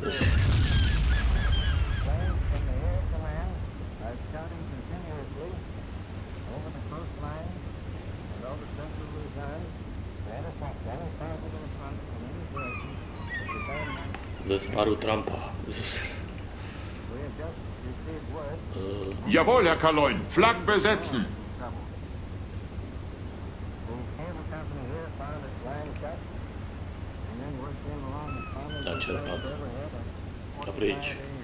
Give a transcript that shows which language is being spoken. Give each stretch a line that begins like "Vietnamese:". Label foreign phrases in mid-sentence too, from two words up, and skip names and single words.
Czech: Ze spáru Trumpa.
German: Jawohl, Herr Kaloin. Flak besetzen.
Czech: Načerpat. A pryč.